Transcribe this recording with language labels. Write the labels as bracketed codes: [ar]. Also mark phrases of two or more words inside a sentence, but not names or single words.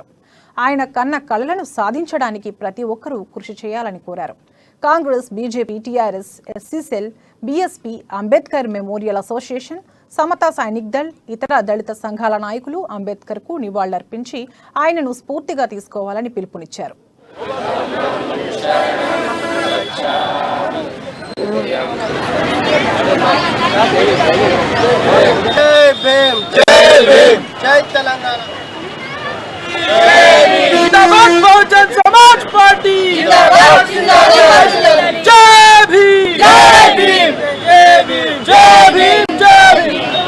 [te] ఆయన కన్న కలలను సాధించడానికి ప్రతి ఒక్కరూ కృషి చేయాలని కోరారు. కాంగ్రెస్, బీజేపీ, టీఆర్ఎస్, ఎస్సీ సెల్, బీఎస్పీ, అంబేద్కర్ మెమోరియల్ అసోసియేషన్, సమతా సైనిక్ దళ్, ఇతర దళిత సంఘాల నాయకులు అంబేద్కర్కు నివాళులర్పించి ఆయనను స్ఫూర్తిగా తీసుకోవాలని పిలుపునిచ్చారు. [hi] बहुजन समाज पार्टी जय भीम, जय भीम, जय भीम, जय भीम, जय भीम.